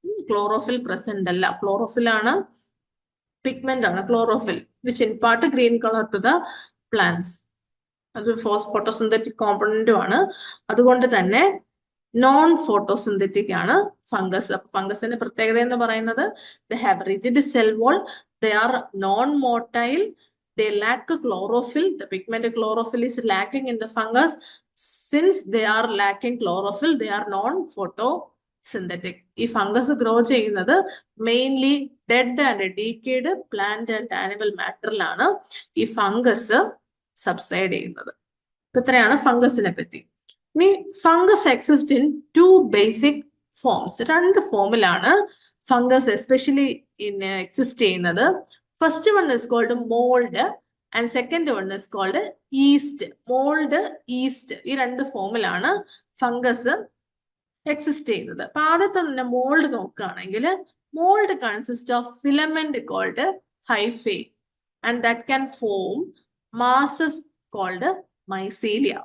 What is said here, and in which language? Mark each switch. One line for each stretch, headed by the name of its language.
Malayalam: Chlorophyll present അല്ല. Chlorophyll ആണ്, pigment ആണ് chlorophyll,
English: Which impart green colour to the plants.
Malayalam: അത് ഫോട്ടോസിന്തറ്റിക് കോമ്പണന്റും ആണ്. അതുകൊണ്ട് തന്നെ നോൺ ഫോട്ടോസിന്തറ്റിക് ആണ് ഫംഗസ്. അപ്പൊ ഫംഗസിന്റെ പ്രത്യേകത എന്ന് പറയുന്നത്
English: They have rigid cell wall, they are non motile, they lack chlorophyll. The pigment chlorophyll is lacking in the fungus. Since they are lacking chlorophyll, they are non-photosynthetic.
Malayalam: ഈ fungus grow ചെയ്യുന്നത് mainly
English: dead and decayed plant and animal
Malayalam: മാറ്ററിലാണ് ഈ fungus subside ചെയ്യുന്നത്. ഇത്രയാണ് ഫംഗസിനെ പറ്റി. ഇനി
English: Fungus exist in 2 basic forms.
Malayalam: 2 ഫോമിലാണ് fungus especially exist ചെയ്യുന്നത്.
English: First one is called mold and second one is called yeast.
Malayalam: Mold, yeast, ഈ 2 ഫോമിലാണ് ഫംഗസ് എക്സിസ്റ്റ് ചെയ്യുന്നത്. അപ്പൊ ആദ്യത്തെ തന്നെ മോൾഡ് നോക്കുകയാണെങ്കിൽ,
English: Mould consist of filament called hyphae and that can form masses called mycelia.